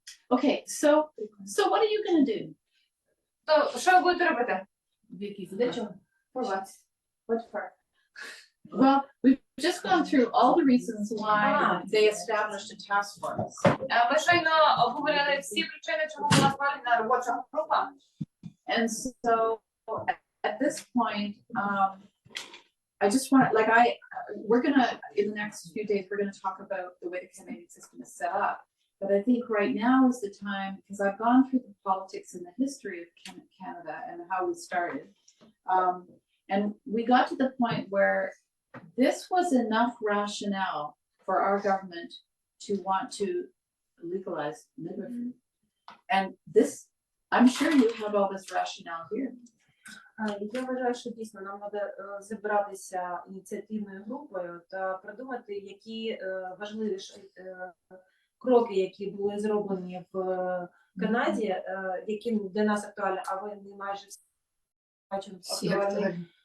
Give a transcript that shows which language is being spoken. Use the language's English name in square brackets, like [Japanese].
[English] Okay, so what are you going to do? [Ukrainian] То що ви будете робити? Для чого? [English] For what? What for? Well, we've just gone through all the reasons why they established a task force. Ми щойно обговорили всі причини, чому була створена робоча група. And so at this point, I just want, we're gonna, in the next few days, we're gonna talk about the way the Canadian system is set up. But I think right now is the time, because I've gone through the politics and the history of Canada and how we started. And we got to the point where this was enough rationale for our government to want to legalize midwifery. And this, I'm sure you have all this rationale here. [Ukrainian] Я вважаю, що дійсно нам треба зібратися ініціативною групою та придумати, які важливі кроки, які були зроблені в Канаді, які для нас актуальні, а ви не майже бачимо актуальні.